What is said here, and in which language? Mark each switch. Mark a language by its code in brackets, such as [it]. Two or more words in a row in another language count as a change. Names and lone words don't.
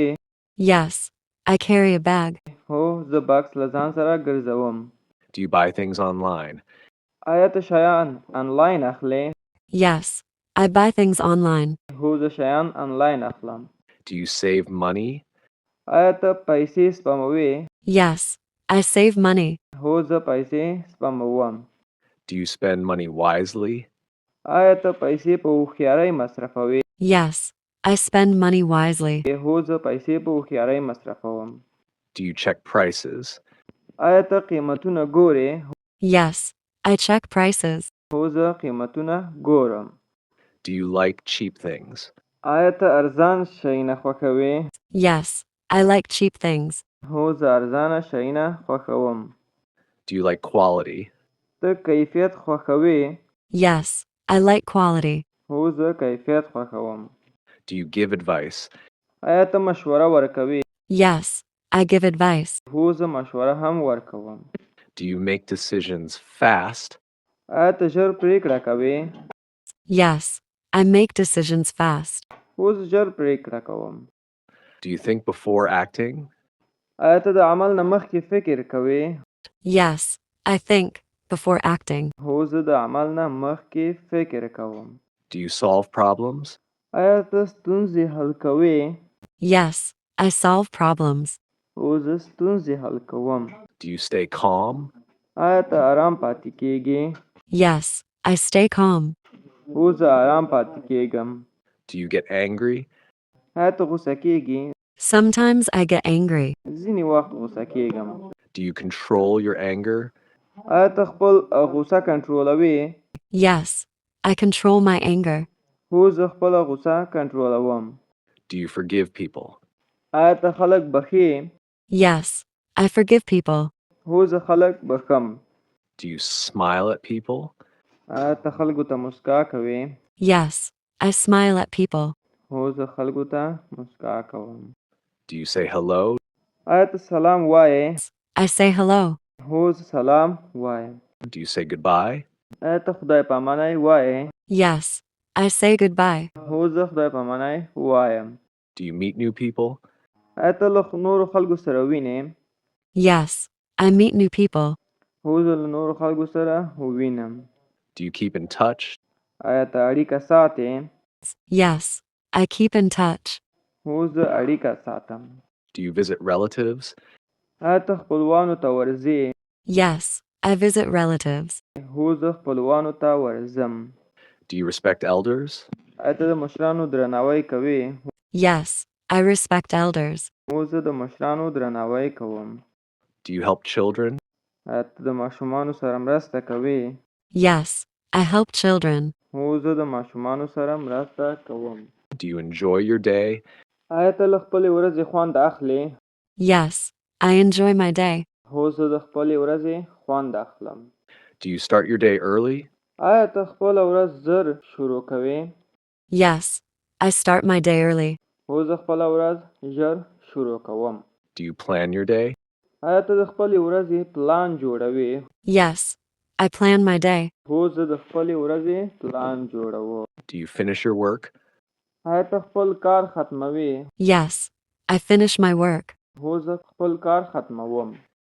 [en] Yes, I carry a bag. [ps] هو زه بکس له ځان سره ګرځوم. [en] Do you buy things online? [ps] آیا ته شیان آنلاین اخلې؟ [en] Yes, I buy things online. [ps] هو زه شیان آنلاین اخلم. [en] Do you save money? [ps] آیا ته پیسې سپموې؟ [en] Yes, I save money. [ps] هو زه پیسې سپموم. [en] Do you spend money wisely? [ps] آیا ته پیسې په هوښیارۍ مصرفوې؟ [en] Yes, I spend money wisely. [ps] هو زه پیسې په هوښیارۍ مصرفوم. [en] Do you check prices? [ps] آیا ته قیمتونه ګورې؟ [en] Yes, I check prices. [ps] هو زه قیمتونه ګورم. [en] Do you like cheap things? [ps] آیا ته ارزان شیونه خوښوې؟ [en] Yes, I like cheap things. [ps] هو زه ارزانه شیونه خوښوم. [en] Do you like quality? [ps] ته کیفیت خوښوې؟ [en] Yes, I like quality. [ps] هو زه کیفیت خوښوم. [en] Do you give advice? [ps] آیا ته مشوره ورکوې؟ [en] Yes, I give advice. [ps] هو زه مشوره هم ورکوم. [en] Do you make decisions fast? [ps] آیا ته ژر پریکړه کوې؟ [en] Yes, I make decisions fast. [ps] هو زه ژر پریکړه کوم. [en] Do you think before acting? [ps] آیا ته د عمل نه مخکې فکر کوې؟ [en] Yes, I think before acting. [ps] هو زه د عمل نه مخکې فکر کوم. [en] Do you solve problems? [ps] آیا ته ستونزې حل کوې؟ [en] Yes, I solve problems. [ps] هو زه ستونزې حل کوم. [en] Do you stay calm? [ps] آیا ته آرام پاتې کېږې؟ [en] Yes, I stay calm. [ps] هو زه آرام پاتې کېږم. [en] Do you get angry? [ps] آیا ته غوسه کېږې؟ [en] Sometimes I get angry. [ps] ځینې وخت غوسه کېږم. [en] Do you control your anger? [ps] آیا ته خپل غوسه کنټرولوې؟ [en] Yes, I control my anger. [ps] هو زه خپله غوسه کنټرولوم. [en] Do you forgive people? [ps] آیا ته خلک بښې؟ [en] Yes, I forgive people. [ps] هو زه خلک بښم. [en] Do you smile at people? [ps] آیا ته خلکو ته مسکا کوې؟ [en] Yes, I smile at people. [ps] هو زه خلکو ته مسکا کوم. [en] Do you say hello? [ps] آیا ته سلام وایې؟ [en] I say hello. [ps] هو زه سلام وایم. [en] Do you say goodbye? [ps] آیا ته خدای پامانی وایې؟ [en] Yes, I say goodbye. [ps] هو زه خدای پامانی وایم. [en] Do you meet new people? [ps] آیا ته له نورو خلکو سره وینې؟ [en] Yes, I meet new people. [ps] هو زه له نورو خلکو سره وینم. [en] Do you keep in touch? [ps] آیا ته اړیکه ساتې؟ [en] Yes, I keep in touch. [ps] هو زه اړیکه ساتم. [en] Do you visit relatives? [ps] آیا ته خپلوانو ته ورځې؟ [en] Yes, I visit relatives. [ps] هو زه خپلوانو ته ورځم. [en] Do you respect elders? [ps] آیا ته د مشرانو درناوی کوې؟ [en] Yes, I respect elders. [ps] هو زه د مشرانو درناوی کوم. [en] Do you help children? [ps] آیا ته د ماشومانو سره مرسته کوې؟ [en] Yes, I help children. [ps] هو زه د ماشومانو سره مرسته کوم. [en] Do you enjoy your day? [ps] آیا ته له خپلې ورځې خوند اخلې؟ [en] Yes, I enjoy my day. [ps] هو زه د خپلې ورځې خوند اخلم. [en] Do you start your day early? [ps] آیا ته خپله ورځ زر شروع کوې؟ [en] Yes, I start my day early. [ps] هو زه خپله ورځ ژر شروع کوم. [en] Do you plan your day? [ps] آیا ته د خپلې ورځې پلان جوړوې؟ [en] Yes, I plan my day. [ps] هو زه د خپلې ورځې پلان جوړوم. [en] Do you finish your work? [ps] آیا ته خپل کار ختموې؟ [en] Yes, I finish my work. [ps] هو زه خپل کار ختموم.